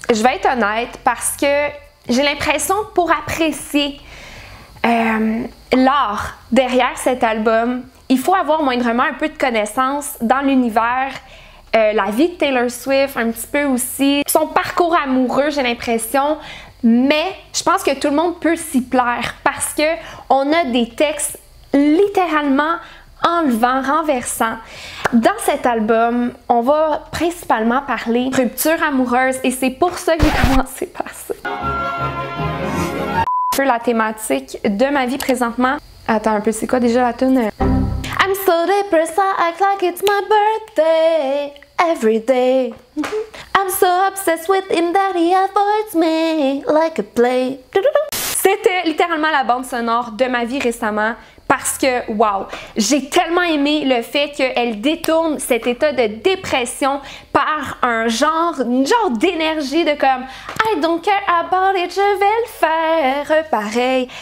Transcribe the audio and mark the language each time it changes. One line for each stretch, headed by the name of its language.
French: Je vais être honnête parce que j'ai l'impression que pour apprécier l'art derrière cet album, il faut avoir moindrement un peu de connaissances dans l'univers, la vie de Taylor Swift, un petit peu aussi, son parcours amoureux, j'ai l'impression, mais je pense que tout le monde peut s'y plaire parce que on a des textes littéralement enlevants, renversants. Dans cet album, on va principalement parler de rupture amoureuse et c'est pour ça que j'ai commencé par ça. Un peu la thématique de ma vie présentement. Attends un peu, c'est quoi déjà la tune?
English: I'm so depressed, I act like it's my birthday every day. I'm so obsessed with him that he avoids me like a play.
French: C'était littéralement la bande sonore de ma vie récemment parce que, wow, j'ai tellement aimé le fait qu'elle détourne cet état de dépression par une genre d'énergie de comme
English: I don't care about it,
French: je vais le faire pareil.